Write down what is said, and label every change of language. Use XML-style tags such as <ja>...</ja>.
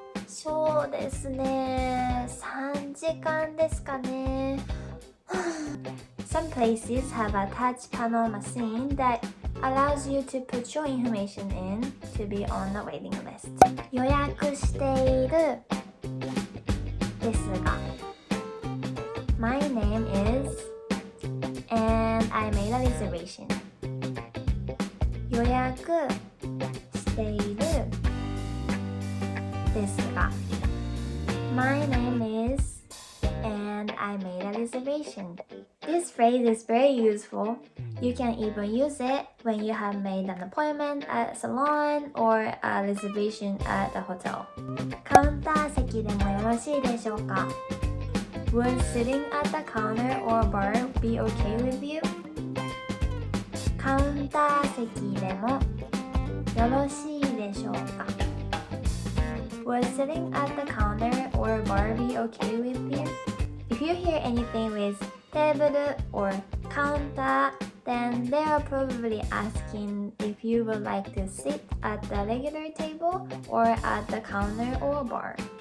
<ja>そうですね、3時間ですかね。</ja> <en>Some places have a touch panel machine that allows you to put your information in to be on the waiting list.</en> <ja>予約しているですが</ja> <en>My name is and I made a reservation.</en> <ja>予約しているですが</ja> <en>My name is and I made a reservation. This phrase is very useful. You can even use it when you have made an appointment at a salon or a reservation at a hotel.</en> <ja>カウンター席でもよろしいでしょうか？</ja> <en>Would sitting at the counter or bar be okay with you?</en> <ja>カウンター席でもよろしいでしょうか？</ja> <en>Would sitting at the counter or bar be okay with you? If you hear anything with table or counter, then they are probably asking if you would like to sit at the regular table or at the counter or bar.</en>